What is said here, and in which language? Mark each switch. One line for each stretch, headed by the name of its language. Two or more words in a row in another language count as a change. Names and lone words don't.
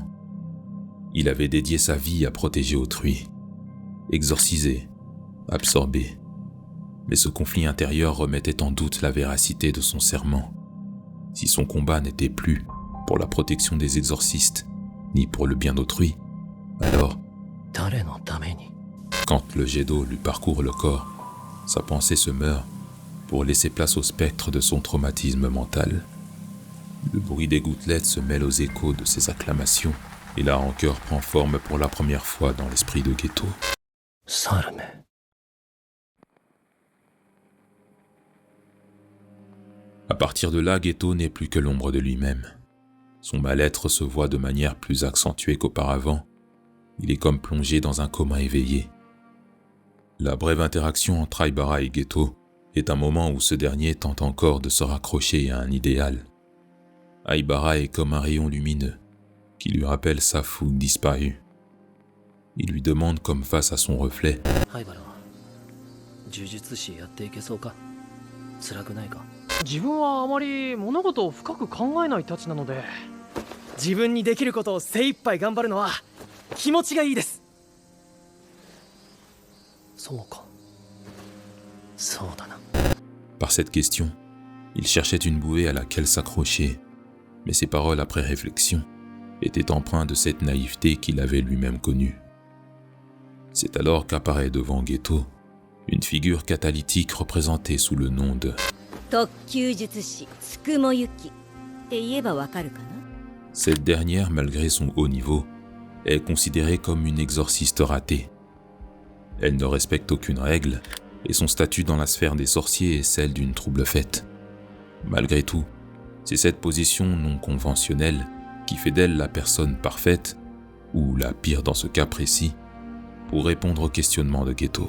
French: Il avait dédié sa vie à protéger autrui, exorciser, absorber. Mais ce conflit intérieur remettait en doute la véracité de son serment. Si son combat n'était plus pour la protection des exorcistes, ni pour le bien d'autrui, alors,
Japanese: 誰のために？
French: quand le jet d'eau lui parcourt le corps, sa pensée se meurt pour laisser place au spectre de son traumatisme mental. Le bruit des gouttelettes se mêle aux échos de ses acclamations et la rancœur prend forme pour la première fois dans l'esprit de Geto.
Japanese: サルメ。
French: À partir de là, Geto n'est plus que l'ombre de lui-même. Son mal-être se voit de manière plus accentuée qu'auparavant. Il est comme plongé dans un coma éveillé. La brève interaction entre Aibara et Geto est un moment où ce dernier tente encore de se raccrocher à un idéal. Aibara est comme un rayon lumineux qui lui rappelle sa fougue disparue. Il lui demande comme face à son reflet.
Japanese: 灰原は呪術師やっていけそうか？辛くないか？自分はあまり物事を深く考えないたちなので、自分にできることを精一杯頑張るのは気持ちがいいです。そうか。そうだな。
French: Par cette question, il cherchait une bouée à laquelle s'accrocher, mais ses paroles après réflexion étaient empreintes de cette naïveté qu'il avait lui-même connue. C'est alors qu'apparaît devant Geto une figure catalytique représentée sous le nom de
Japanese: 特級術師つくもゆきって言えばわかるかな？
French: Cette dernière, malgré son haut niveau, est considérée comme une exorciste ratée. Elle ne respecte aucune règle et son statut dans la sphère des sorciers est celle d'une trouble-fête. Malgré tout, C'est cette position non conventionnelle qui fait d'elle la personne parfaite, ou la pire dans ce cas précis, pour répondre aux questionnements de Geto.